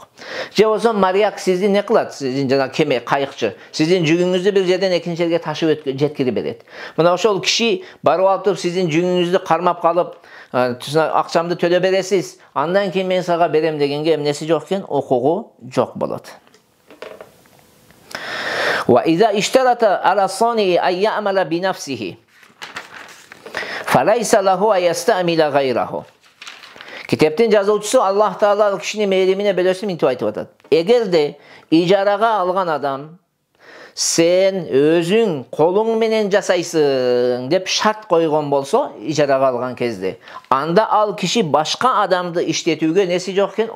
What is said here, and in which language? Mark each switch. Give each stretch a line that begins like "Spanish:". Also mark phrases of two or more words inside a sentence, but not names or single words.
Kyrgyz: Же болсо моряк сизди не кылат? Сиздин жана кеме, кайыкчы, сиздин жүгүңүздү бир жерден экинчи жерге ташып жеткирип берет. Мына ошол киши барып алып сиздин жүгүңүздү кармап калып, акчамды төлөп бересиз, андан кийин мен сага берем дегенге эмнеси жок экен? Укугу жок болот.
Arabic: وإذا اشترط على ثاني أن يعمل بنفسه فليس له أن يستعمل غيره.
Kyrgyz: Китептин жазуучусу Аллах Таала кишинин мээримине бөлөсүн мынтип айтып атат. Эгерде ижарага алган адам сен өзүң колуң менен жасайсың деп шарт койгон болсо, ижарага алган кезде, анда ал киши башка адамды иштетүүгө неси жок экен?